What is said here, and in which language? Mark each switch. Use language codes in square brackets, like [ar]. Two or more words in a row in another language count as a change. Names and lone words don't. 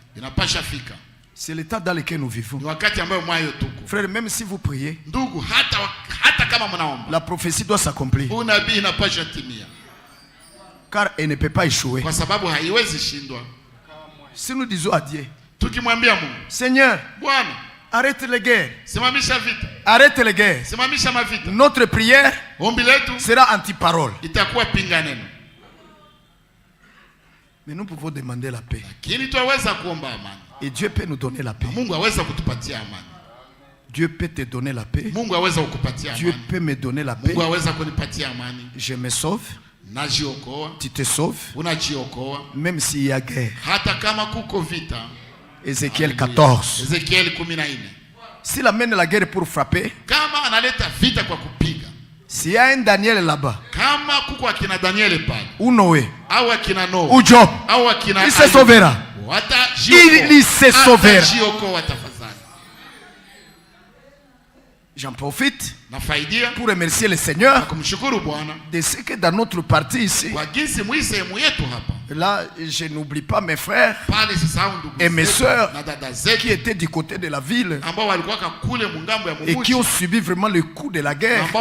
[fr] C'est l'état dans lequel nous vivons. Frère, même si vous priez, la prophétie doit s'accomplir. Car elle ne peut pas échouer. Si nous disons à Dieu, [sw] tukimwambia Mungu, [fr] Seigneur, [sw] Bwana, [fr] arrête les guerres. [sw] simamisha vita. [fr] Arrête les guerres. [sw] Simamisha mavita. [fr] Notre prière [sw] Ombi letu [fr] sera anti-parole. [sw] itakuwa pinga neno. [fr] Mais nous pouvons demander la paix. [sw] Lakini tuweza kuomba amani. [fr] Et Dieu peut nous donner la paix. [sw] Mungu aweza kutupatia amani. [fr] Dieu peut te donner la paix. [sw] Mungu aweza kukupatia amani. [fr] Dieu peut me donner la paix. [sw] Mungu aweza kunipatia amani. [fr] Je me sauve. [sw] Najiokoa. [fr] Tu te sauves. [sw] Unajiokoa. [fr] Même s'il y a guerre. [sw] Hata kama kuko vita. [fr] Ézéchiel 14. [sw] Ézéchiel 14. [fr] S'il amène la guerre pour frapper. [sw] Kama analeta vita kwa kupiga. [fr] S'il y a un Daniel là-bas. [sw] Kama kuko akina Daniel pale. [fr] Ou Noé. [sw] Au akina Noé. [fr] Ou Job. [sw] Au akina [fr] il se sauvera. Il se sauvera. J'en profite pour remercier le Seigneur de ce que dans notre partie ici, là je n'oublie pas mes frères et mes soeurs qui étaient du côté de la ville et qui ont subi vraiment le coup de la guerre.